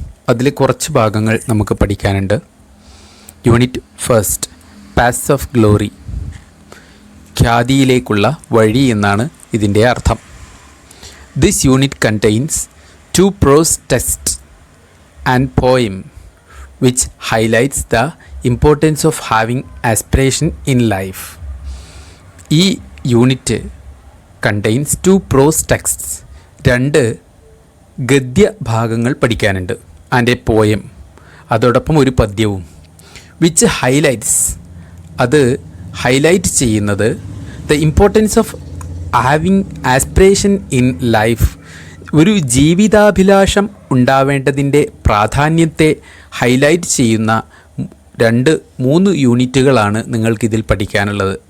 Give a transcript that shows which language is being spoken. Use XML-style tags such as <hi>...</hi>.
<ml>അതിൽ കുറച്ച് ഭാഗങ്ങൾ നമുക്ക് പഠിക്കാനുണ്ട്. യൂണിറ്റ് 1 പാത്സ് ഓഫ് ഗ്ലോറി, ഖ്യാതിയിലേക്കുള്ള വഴി എന്നാണ് ഇതിൻ്റെ അർത്ഥം.</ml> <en>This unit contains 2 prose texts and poem which highlights the importance of having aspiration in life.</en> <ml>ഈ യൂണിറ്റ്</ml> <en>contains 2 prose texts,</en> <ml>2 ഗദ്യ ഭാഗങ്ങൾ പഠിക്കാനുണ്ട്.</ml> <en>and a poem,</en> <ml>അതോടൊപ്പം ഒരു പദ്യവും.</ml> <en>which highlights,</en> <ml>അത് ഹൈലൈറ്റ് ചെയ്യുന്നത്</ml> <en>the importance of having aspiration in life,</en> <ml>ഒരു ജീവിതാഭിലാഷം ഉണ്ടാവേണ്ടതിൻ്റെ പ്രാധാന്യത്തെ highlight ചെയ്യുന്ന 2-3 യൂണിറ്റുകളാണ് നിങ്ങൾക്കിതിൽ പഠിക്കാനുള്ളത്.</ml>